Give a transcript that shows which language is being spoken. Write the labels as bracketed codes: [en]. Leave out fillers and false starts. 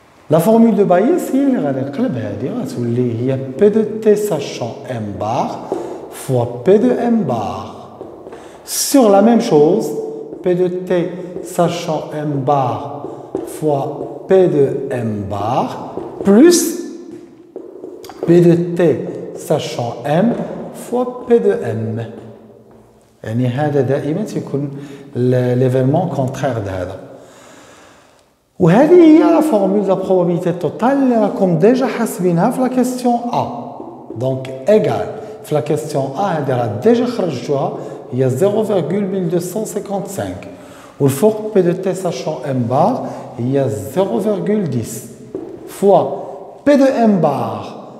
[fr] La formule de Bayes, il y a P de T sachant M bar fois P de M bar. Sur la même chose, P de T sachant M bar fois P de M bar plus P de T sachant M fois P de M. [ar] يعني هذا دائما تكون l'événement contraire d'hada. وهذه هي [fr] la formule de la probabilité totale [ar] اللي راكم ديجا حاسبينها في la question A. [fr] Donc égal في la question A [ar] هذه راه ديجا خرجتوها هي [fr] 0,1255 والفوق P de T sachant M bar هي 0,10 fois P de M bar.